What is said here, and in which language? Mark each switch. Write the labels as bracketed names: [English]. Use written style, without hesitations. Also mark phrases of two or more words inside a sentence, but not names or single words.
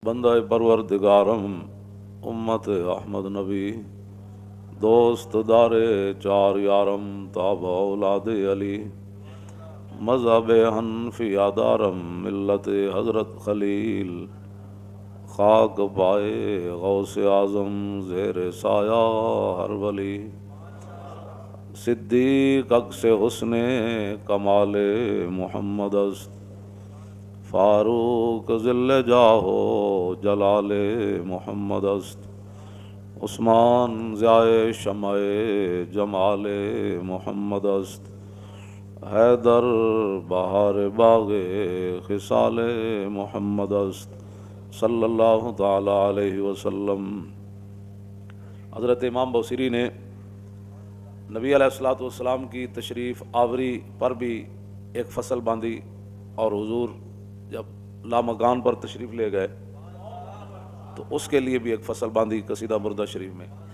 [Persian] بندہ پروردگارم امت احمد نبی دوست دار چار یارم تابع اولاد علی مذہب حنفی دارم ملت حضرت خلیل خاک پائے غوث اعظم زیر سایہ ہر ولی صدیق عکس حسن کمال محمد است فاروق ذل جاہو جلال محمد است عثمان ضیاء شمع جمال محمد است حیدر بہار باغ خصال محمد است [Arabic] صلی اللہ تعالی علیہ وسلم۔ [Urdu] حضرت امام بوصیری نے نبی [Arabic] علیہ الصلوۃ والسلام [Urdu] کی تشریف آوری پر بھی ایک فصل باندھی، اور حضور جب لامکان پر تشریف لے گئے تو اس کے لیے بھی ایک فصل باندھی قصیدہ بردہ شریف میں۔